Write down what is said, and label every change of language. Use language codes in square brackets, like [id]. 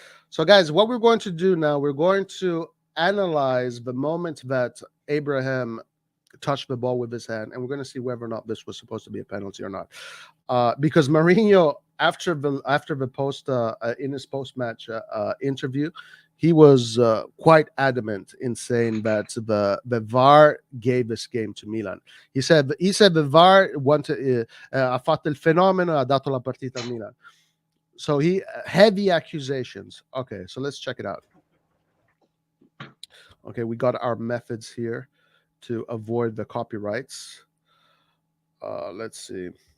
[en] So guys, what we're going to do now, we're going to analyze the moment that Abraham touched the ball with his hand, and we're going to see whether or not this was supposed to be a penalty or not. Because Mourinho, after the post in his post-match interview, he was quite adamant in saying that the VAR gave this game to Milan. He said the VAR wanted [it] ha fatto il fenomeno, ha dato la partita a Milan. [en] So he heavy accusations. Okay, so let's check it out. Okay, we got our methods here to avoid the copyrights. Let's see.